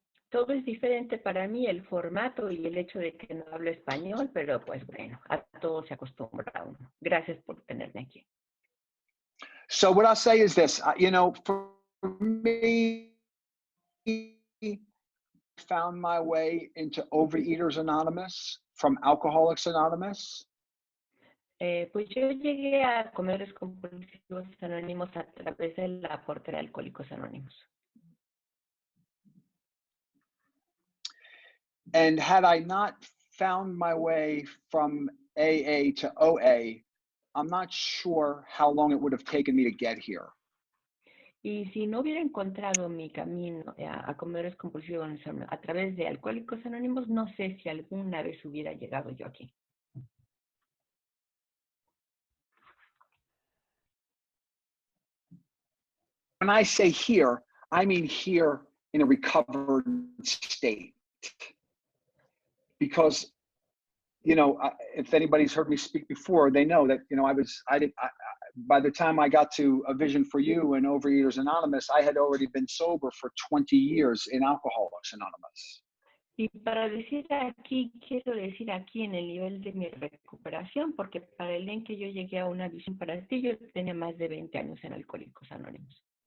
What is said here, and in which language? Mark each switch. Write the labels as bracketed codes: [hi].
[es] Todo es diferente para mí, el formato y el hecho de que no hablo español, pero pues bueno, a todo se acostumbra uno. Gracias por tenerme aquí. [en] So what I'll say is this, you know, for me, I found my way into Overeaters Anonymous from Alcoholics Anonymous. [es] Pues yo llegué a Comedores Compulsivos Anónimos a través de la Parte de Alcohólicos Anónimos. [en] And had I not found my way from AA to OA, I'm not sure how long it would have taken me to get here. [es] Y si no hubiera encontrado mi camino a Comedores Compulsivos a través de Alcohólicos Anónimos, no sé si alguna vez hubiera llegado yo aquí. [en] When I say here, I mean here in a recovered state. Because, you know, if anybody's heard me speak before, they know that, you know, by the time I got to A Vision for You and Overeaters Anonymous, I had already been sober for 20 years in Alcoholics Anonymous. [es] Y para decir aquí, quiero decir aquí en el nivel de mi recuperación, porque para el día en que yo llegué a Una Visión Para Ti, yo tenía más de 20 años en Alcohólicos Anónimos.